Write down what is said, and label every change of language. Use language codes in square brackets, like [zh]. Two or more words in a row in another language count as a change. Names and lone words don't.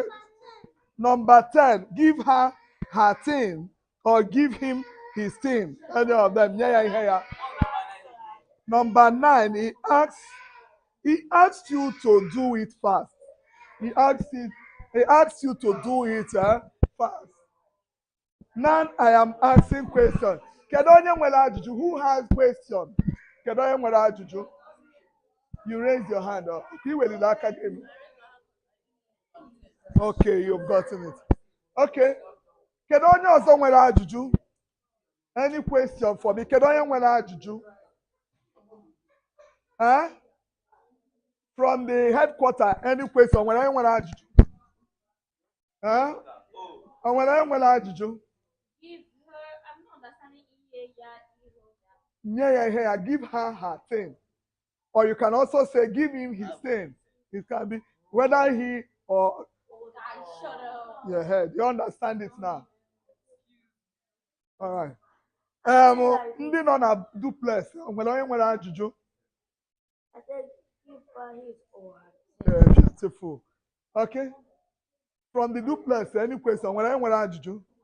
[en] Number 10, give her her thing or give him his thing. Any of them. Yeah, yeah, yeah. Number 9, he asks you to do it fast. He asks you to do it fast. Now I am asking questions. [ig] Kedu onye nwere ajụjụ? [en] Who has question? [ig] Kedu onye nwere ajụjụ? [en] You raise your hand up. Okay, you've gotten it. Okay. [ig] Kedu onye ọzọ nwere ajụjụ? [en] Any question for me? [ig] Kedu onye nwere ajụjụ? Huh? [en] From the headquarters, any question? [ig] Nwere onye nwere ajụjụ? Huh? Nwere onye nwere ajụjụ? [en] Give her, I'm not understanding [ig] ihe ya. Nye ya ihe ya. [en] Give her her thing. Or you can also say, give him his thing. It can be whether he or Shut up. your head. You understand it now? All right. [ig] Ndị nọ na duplex, nwere onye nwere ajụjụ? [en] I said, give her his or her. Yeah, beautiful. Okay. From the duplex, any question, [ig] nwere onye nwere ajụjụ?